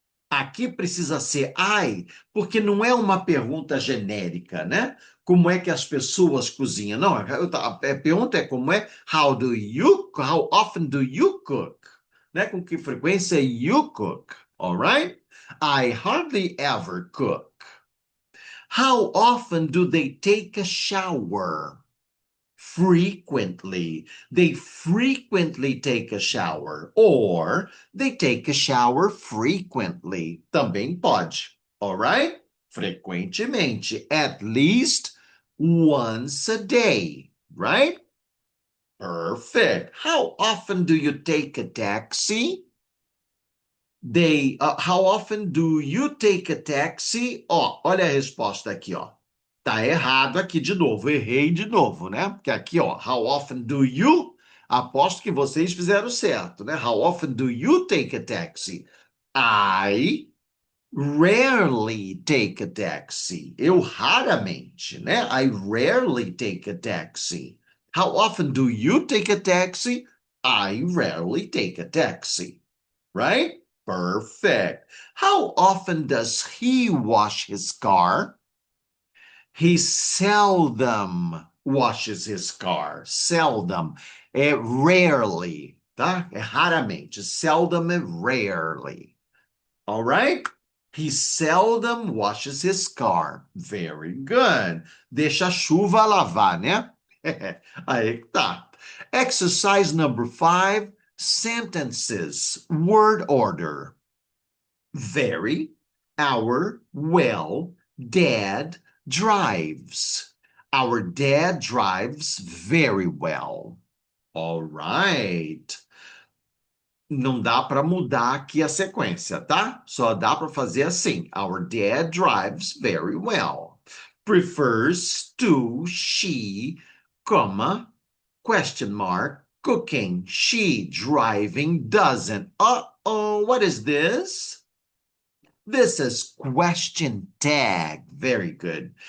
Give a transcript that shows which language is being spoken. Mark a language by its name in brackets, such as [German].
[Portuguese] Aqui precisa ser I, porque não é uma pergunta genérica, né? Como é que as pessoas cozinham? Não, a pergunta é como é [English] how often do you cook? [Portuguese] Né? Com que frequência [English] you cook? All right? I hardly ever cook. How often do they take a shower? Frequently. They frequently take a shower. Or they take a shower frequently. [Portuguese] Também pode. [English] All right? [Portuguese] Frequentemente. [English] At least once a day. Right? Perfect. How often do you take a taxi? How often do you take a taxi? [Portuguese] Ó, olha a resposta aqui, ó. Tá errado aqui de novo, errei de novo, né? Porque aqui, ó, [English] how often do you? [Portuguese] Aposto que vocês fizeram certo, né? [English] How often do you take a taxi? I rarely take a taxi. [Portuguese] Eu raramente, né? [English] I rarely take a taxi. How often do you take a taxi? I rarely take a taxi. Right? Perfect. How often does he wash his car? He seldom washes his car. [Portuguese] Seldom. É rarely, tá? É raramente. [English] Seldom é rarely. All right? He seldom washes his car. Very good. [Portuguese] Deixa a chuva lavar, né? Aí que tá. [English] Exercise number 5. Sentences. Word order. Very, our, well, dad drives. Our dad drives very well. All right. [Portuguese] Não dá para mudar aqui a sequência, tá? Só dá para fazer assim. [English] Our dad drives very well. Prefers to, she, comma, question mark, cooking. She, driving, doesn't. Uh-oh, what is this? This is question tag. Very good.